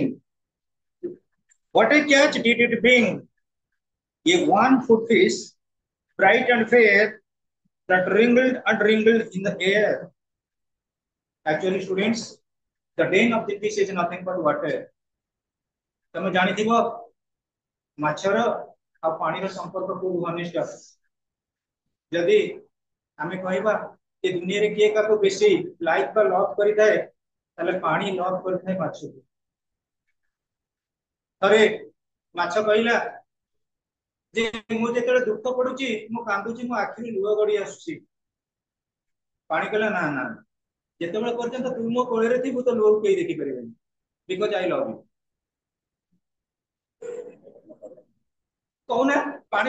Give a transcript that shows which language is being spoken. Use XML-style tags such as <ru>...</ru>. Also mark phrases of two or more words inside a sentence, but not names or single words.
<en>What a catch did it bring? A 1 foot fish, bright and fair, that wrinkled and wrinkled in the air. Actually, students, the name of the fish is nothing but water.</en> <or>ତମେ ଜାଣିଥିବ ମାଛର ଆଉ ପାଣିର ସମ୍ପର୍କ ବହୁତ ଘନିଷ୍ଠ ଯଦି ଆମେ କହିବା ଏ ଦୁନିଆରେ କିଏ କାହାକୁ ବେଶୀ ଲାଇକ୍ ବା ଲଭ୍ କରିଥାଏ ତାହେଲେ ପାଣି ଲଭ୍ କରିଥାଏ ମାଛକୁ ଥରେ ମାଛ କହିଲା ଯେ ମୁଁ ଯେତେବେଳେ ଦୁଃଖ ପଡୁଛି ମୁଁ କାନ୍ଦୁଛି ମୋ ଆଖିରୁ ଲୁହ ଗଡି ଆସୁଛି ପାଣି କହିଲା ନା ନା ଯେତେବେଳେ ପର୍ଯ୍ୟନ୍ତ ତୁ ମୋ କୋଳରେ ଥିବୁ ତ ଲୁହକୁ କେହି ଦେଖିପାରିବେନି</or> <en>because I love you</en> <or>କହୁନା ପାଣି</or>